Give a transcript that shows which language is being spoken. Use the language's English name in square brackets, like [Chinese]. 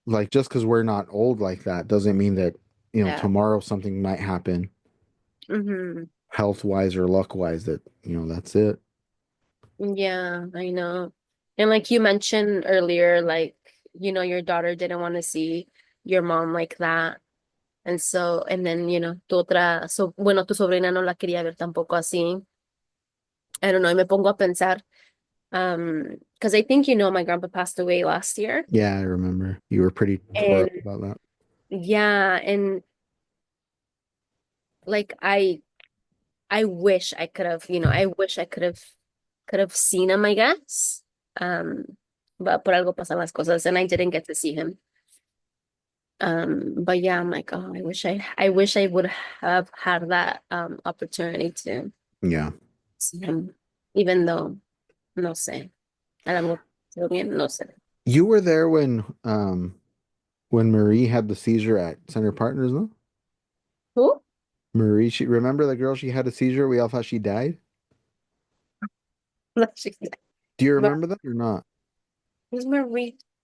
[English] like just because we're not old like that doesn't mean that, Yeah. tomorrow something might happen Hmm. health wise or luck wise that, that's it. Yeah, I know. And like you mentioned earlier, like, your daughter didn't want to see your mom like that. And so, and then, [Spanish] bueno, tu sobrina no la quería ver tampoco así. [English] I don't know, [Spanish] y me pongo a pensar, [English] because I think, my grandpa passed away last year. Yeah, I remember. You were pretty tore And up about that. yeah, and like I wish I could have, I wish I could have seen him, I guess. Um, but [Spanish] por algo pasan las cosas, [English] and I didn't get to see him. But yeah, I'm like, oh, I wish I would have had that opportunity to Yeah. see him, even though [Spanish] no sé, a lo mejor estuvo bien, no sé. [English] You were there when Marie had the seizure at Center Partners, no? Who? Marie, she remember the girl she had a seizure, we all thought she died? Do you Mar- remember that or not? Who's Marie?